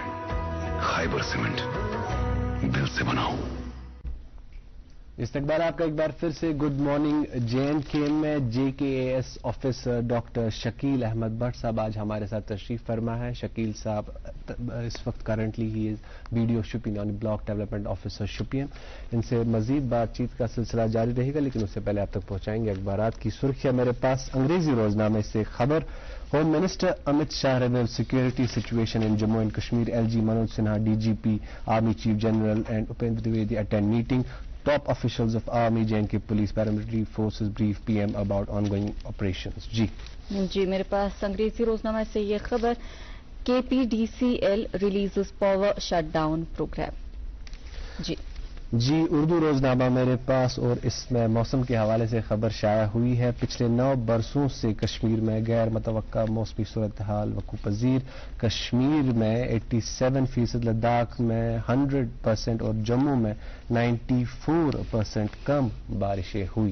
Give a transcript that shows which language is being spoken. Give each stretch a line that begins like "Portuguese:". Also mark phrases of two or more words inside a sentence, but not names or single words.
Urdu: خیبر سیمنٹ, دل سے بناؤ. استقبال آپ کا ایک بار پھر سے.
English: Good morning.
Urdu: JNK میں JKAS آفیسر ڈاکٹر شکیل احمد بٹ صاحب آج ہمارے ساتھ تشریف فرما ہے. شکیل صاحب اس وقت
English: currently he is
Urdu: BDO شپین یعنی
English: Block Development Officer
Urdu: شپین. ان سے مزید بات چیت کا سلسلہ جاری رہے گا, لیکن اس سے پہلے آپ تک پہنچائیں گے اخبارات کی سرخیاں. میرے پاس انگریزی روزنامے سے خبر.
English: Home Minister Amit Shah reviews security situation in Jammu and Kashmir. LG Manoj Sinha, DGP Army Chief General and Upendra Dwivedi attend meeting. Top officials of Army, JNK Police, Paramilitary Forces brief PM about ongoing operations.
Urdu: جی میرے پاس انگریزی روزنامہ سے یہ خبر.
English: KPDCL releases power shutdown program.
Urdu: جی اردو روزنامہ میرے پاس, اور اس میں موسم کے حوالے سے خبر شائع ہوئی ہے. پچھلے 9 برسوں سے کشمیر میں غیر متوقع موسمی صورتحال وقوع پذیر. کشمیر میں 87%, لداخ میں 100% اور جموں میں 94% کم بارشیں ہوئی.